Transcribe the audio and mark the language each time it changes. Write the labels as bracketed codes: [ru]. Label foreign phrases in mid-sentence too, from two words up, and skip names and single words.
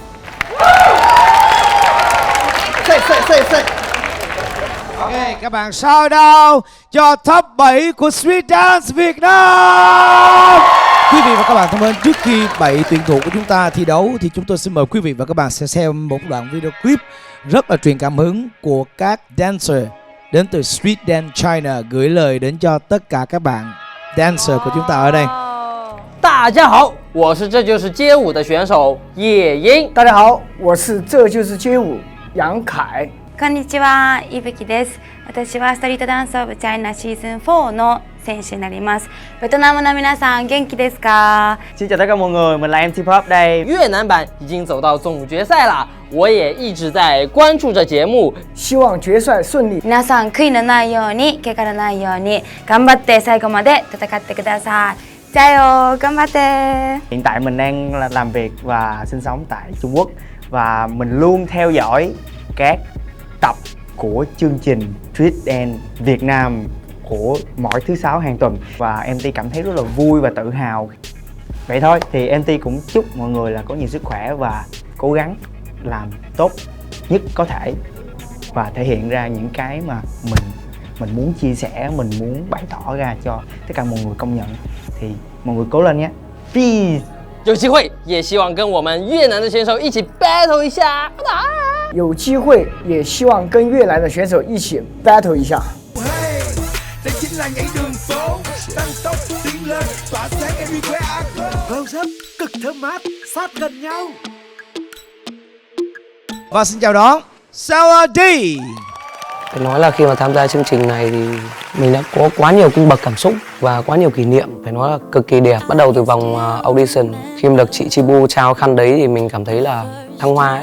[vi] Ok, các bạn soi đầu cho top 7 của Street Dance Việt Nam. Quý vị và các bạn thân mến, trước khi 7 tuyển thủ của chúng ta thi đấu thì chúng tôi xin mời quý vị và các bạn sẽ xem một đoạn video clip rất là truyền cảm hứng của các dancer đến từ Street Dance China gửi lời đến cho tất cả các bạn dancer của chúng ta ở đây. [zh] 大家好，我是这就是街舞的选手野鹰。大家好，我是这就是街舞杨凯。 [ja] こんにちは、いぶきです。私はストリートダンスオブチャイナシーズン4の選手になります。ベトナムの皆さん元気ですか？ [vi] Xin chào tất cả mọi người, mình là MC Pop đây. [zh] 越南版已经走到总决赛了，我也一直在关注着节目，希望决赛顺利。 [ja] 皆さん悔いのないように、怪我のないように頑張って最後まで戦ってください。加油，頑張って。 [vi] Hiện tại mình đang làm việc và sinh sống tại Trung Quốc và mình luôn theo dõi các tập của chương trình Street Dance Việt Nam của mỗi thứ sáu hàng tuần, và MT cảm thấy rất là vui và tự hào. Vậy thôi thì MT cũng chúc mọi người là có nhiều sức khỏe và cố gắng làm tốt nhất có thể và thể hiện ra những cái mà mình muốn chia sẻ, mình muốn bày tỏ ra cho tất cả mọi người công nhận. Thì mọi người cố lên nhé. Peace. [zh] 有机会也希望跟我们越南的选手一起 battle 一下。有机会也希望跟越南的选手一起 battle 一下。 [vi] Đây chính là nhảy đường phố, tăng tốc tiến lên, tỏa sáng [en] everywhere I go. Close up, [vi] cực thơm mát, sát gần nhau. Và xin chào đón Sawadee. Phải nói là khi mà tham gia chương trình này thì mình đã có quá nhiều cung bậc cảm xúc và quá nhiều kỷ niệm, phải nói là cực kỳ đẹp. Bắt đầu từ vòng audition, khi mà được chị Chibu trao khăn đấy thì mình cảm thấy là thăng hoa ấy.